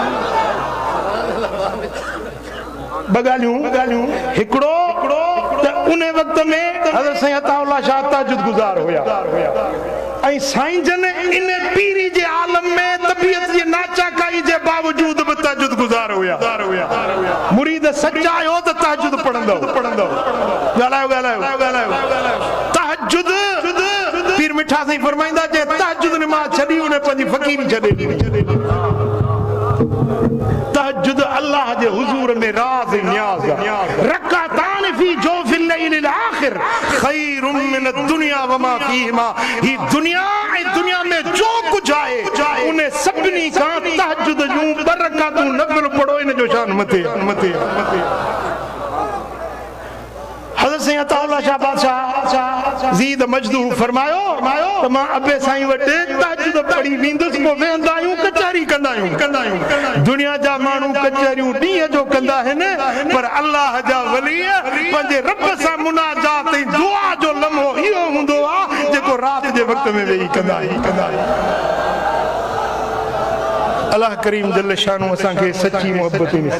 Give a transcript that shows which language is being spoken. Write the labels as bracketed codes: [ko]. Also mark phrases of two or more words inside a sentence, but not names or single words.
[sd] ॿ ॻाल्हियूं हिकिड़ो त उन वक़्त में हज़रत साईं अताउल्लाह शाह तहज्जुद गुज़ार हुया ऐं साईं जन इन पीरी जे आलम में तबियत जे नाचाकाई जे बावजूद बि तहज्जुद गुज़ार हुया मुरीद सच्चा आयो त तहज्जुद पढ़ंदो ॻाल्हायो तहज्जुद पीर मिठा साईं फरमाईंदा जे तहज्जुद नमाज़ छॾी उन पंहिंजी फ़कीरी छॾे तहज्जुद अल्लाह जे हुजूर में राज़ नियाज़ [ar] ركعتان في جوف الليل الآخر خير من الدنيا وما فيها [sd] ही दुनिया ऐं दुनिया में जो कुछ आहे उन सभिनी खां तहज्जुद जूं बरकातूं नफल पढ़ो इन जो शान मथे मथे हज़रत सैयद अताउल्लाह शाह बादशाह [ar] زيد مجده [sd] फरमायो त मां अबे साईं वटि तहज्जुद पढ़ी वेंदुसि पोइ वेंदा आहियूं कचहरी कंदा आहियूं दुनिया जा माण्हू कचहरियूं ॾींहं जो कंदा आहिनि पर अल्लाह जा वली पंहिंजे रब सां मुनाजात ऐं दुआ जो लम्हो इहो हूंदो आहे जेको राति जे वक़्त में वेही कंदा आहियूं अल्लाह करीम [ar] جل شانه [sd] असांखे सची मोहब्बत